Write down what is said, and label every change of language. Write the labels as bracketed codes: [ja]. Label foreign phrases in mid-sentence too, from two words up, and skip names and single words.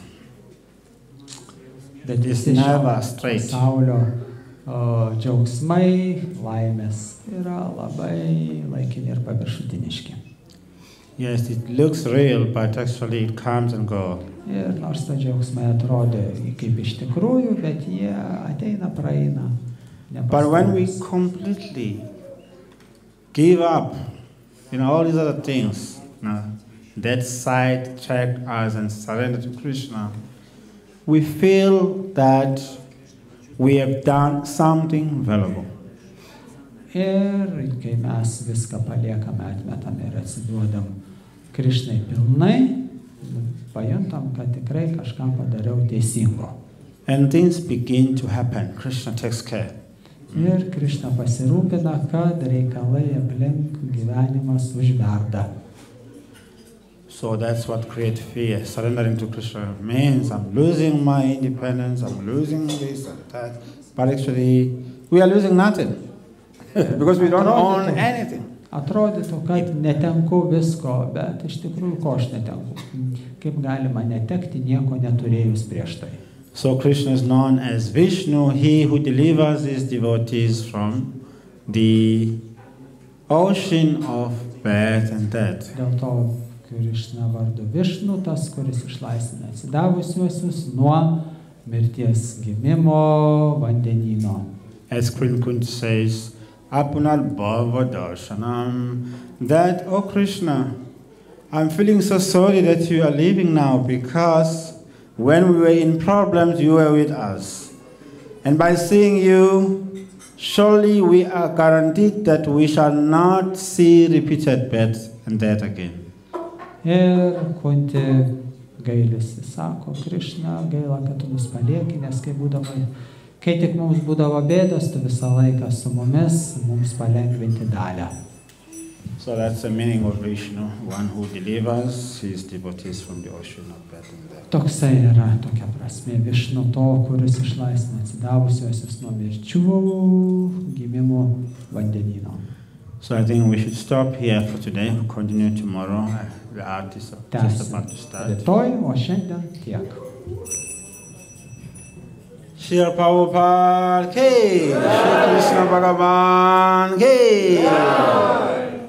[lt] Bet [en] It's never straight. [lt] Pasaulio džiaugsmai, laimės yra labai laikini ir paviršutiniški. [en] Yes, it looks real, but actually it comes and goes. [lt] Ir nors ta džiaugsmai atrodo kaip iš tikrųjų, bet jie ateina, praeina. [en] But when we completely give up, all these other things, that sidetrack us and surrender to Krishna, we feel that we have done something valuable. [lt] Ir kai mes viską paliekame, atmetame ir atsiduodam Krishnai pilnai, pajuntam, kad tikrai kažką padariau teisingo. [en] And things begin to happen. Krishna takes care. [lt] Ir Krishna pasirūpina, kad reikalai aplink gyvenimas užverda. [en] So that's what creates fear. Surrendering to Krishna means I'm losing my independence, I'm losing this and that. But actually, we are losing nothing. Because we don't own anything. [lt] Atrodytų, kad netenku visko, bet iš tikrųjų ko aš netenku. Kaip galima netekti nieko neturėjus prieš tai. [en] So Krishna is known as Vishnu, he who delivers his devotees from the ocean of birth and death. [lt] Dėl to Krishna vardu Vishnu, tas, kuris išlaisvina atsidavusiuosius nuo mirties gimimo vandenyno. [en] As Kunti says, [sa] Apunal Bhava Darshanam, [en] that, oh Krishna, I'm feeling so sorry that you are leaving now, because when we were in problems, you were with us. And by seeing you, surely we are guaranteed that we shall not see repeated birth and death again. [lt] Ir Kunti gailisi, sako, Krishna, gaila, kad tu mus palieki, nes kai tik mums būdavo bėdos, tu visą laiką su mumis, mums palengvinti dalią. [en] So that's the meaning of Vishnu, one who delivers his devotees from the ocean of birth and death. [lt] Toksai yra tokia prasme Višnu to, kuris išlaisvina atsidavusiuosius nuo mirčių gimimo vandenyno. [en] So I think we should stop here for today. We'll continue tomorrow. The art is just about to start. [lt] Rytoj, o šiandien tiek. [hi] Shri Prabhupada ki, Shri Krishna Bhagavan ki.